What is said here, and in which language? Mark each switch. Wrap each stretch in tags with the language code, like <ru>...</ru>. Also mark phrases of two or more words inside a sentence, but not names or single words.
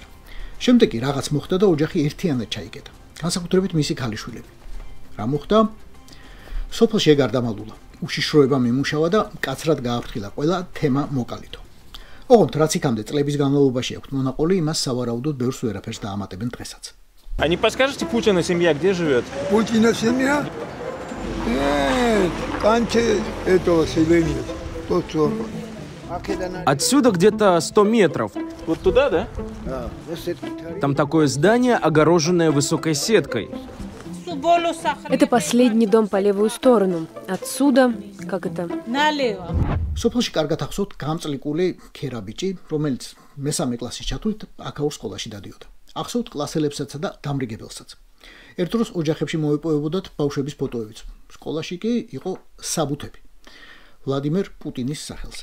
<ka>შემდეგ კი რაღაც მოხდა და ოჯახი ერთიანად ჩაიგდა. განსაკუთრებით მისი ქალიშვილები. რა მოხდა? სოფელში გარდამალულა. უშიშროება მიმუშავა და კაცრად გააფრთხილა ყველა თემა მოკალითო. ოღონდ რაც იქამდე წლების განმავლობაში აქვს მონაყოლი, იმას სავარაუდოდ ბევრს ვერაფერს დაამატებენ დღესაც.</ka> <ru>А не подскажете, Путина семья где живет? Путина семья? Канче этого селения. Отсюда где-то 100 метров. Вот туда, да? Там такое здание, огороженное высокой сеткой. Это последний дом по левую сторону. Отсюда, как это? Налево.</ru> <ka>სოფელში კარგად ახსოვთ გამწლიკული ქერა ბიჭი, რომელიც მესამე კლასის ჩათვლით აქაურ სკოლაში დადიოდა. ახსოვთ კლასელებსაცა და დამრიგებელსაც. ერთ დროს ოჯახებში მოეპოვებოდათ ბავშვების ფოტოებიც. სკოლაში კი იყო საბუთები ვლადიმერ პუტინის სახელზე.</ka>